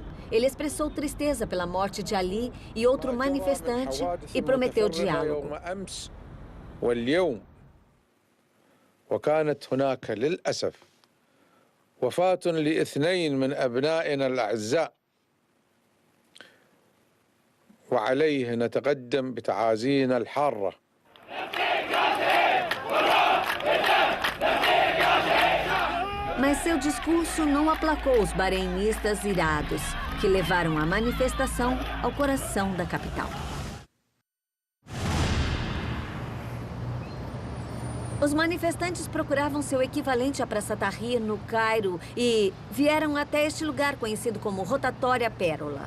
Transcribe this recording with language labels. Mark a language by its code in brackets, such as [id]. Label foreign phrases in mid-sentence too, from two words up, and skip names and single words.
[pt] Ele expressou tristeza pela morte de Ali e outro manifestante e prometeu diálogo. [ar] واليوم وكانت هناك للأسف وفاة لاثنين من أبنائنا الأعزاء وعليه نتقدم بتعازينا الحارة. [pt] Mas seu discurso não aplacou os bahreinistas irados, que levaram a manifestação ao coração da capital. Os manifestantes procuravam seu equivalente à Praça Tahrir, no Cairo, e vieram até este lugar conhecido como Rotatória Pérola.